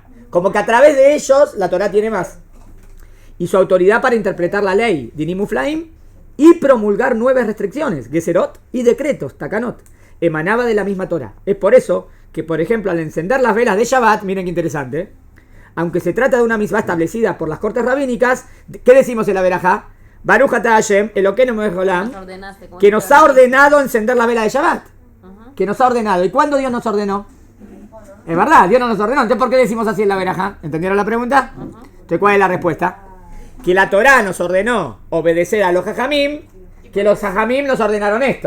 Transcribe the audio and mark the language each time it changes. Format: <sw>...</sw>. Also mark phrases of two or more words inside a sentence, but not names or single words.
<es>Como que a través de ellos la Torá tiene más. Y su autoridad para interpretar la ley,</es> <he>דינים ופלאים,</he> <es>y promulgar nuevas restricciones, Geserot y decretos, Takanot, emanaba de la misma Torá. Es por eso que, por ejemplo, al encender las velas de Shabbat, miren qué interesante, aunque se trata de una misbah establecida por las cortes rabínicas, ¿qué decimos en la verajá?</es> <he>ברוך אתה השם אלוקינו מלך העולם,</he> <es>que nos ha ordenado encender la vela de Shabbat. Que nos ha ordenado. ¿Y cuándo Dios nos ordenó? Es verdad, Dios no nos ordenó. Entonces, ¿por qué decimos así en la verajá? ¿Entendieron la pregunta? Entonces, ¿cuál es la respuesta? Que la Torá nos ordenó obedecer a los Jajamim, que los Jajamim nos ordenaron esto.</es>